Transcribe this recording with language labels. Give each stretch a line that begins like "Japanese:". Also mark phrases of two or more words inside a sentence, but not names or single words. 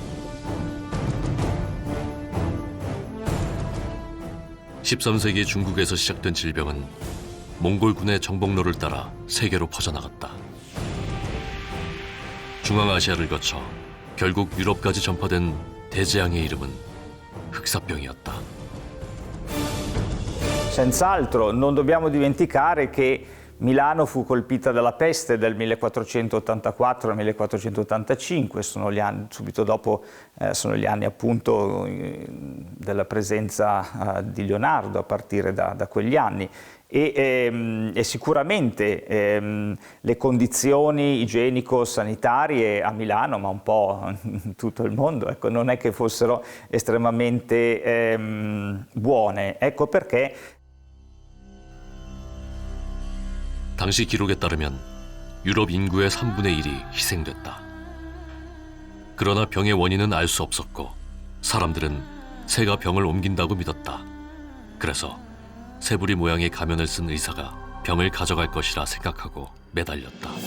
Korean: (13세기) 중국에서 시작된 질병은 몽골군의 정복로를 따라 세계로 퍼져나갔다. 중앙아시아를 거쳐 결국 유럽까지 전파된 대재앙의 이름은 흑사병이었다.
Italian: Senz'altro, non dobbiamo dimenticare che Milano fu colpita dalla peste del 1484 al 1485, sono gli anni, subito dopo sono gli anni appunto della presenza di Leonardo a partire da quegli anni. E sicuramente le condizioni igienico-sanitarie a Milano, ma un po' in tutto il mondo, ecco, non è che fossero estremamente buone. Ecco perché
Korean: 당시 기록에 따르면 유럽 인구의 3분의 1이 희생됐다. 그러나 병의 원인은 알 수 없었고 사람들은 새가 병을 옮긴다고 믿었다. 그래서 새부리 모양의 가면을 쓴 의사가 병을 가져갈 것이라 생각하고 매달렸다.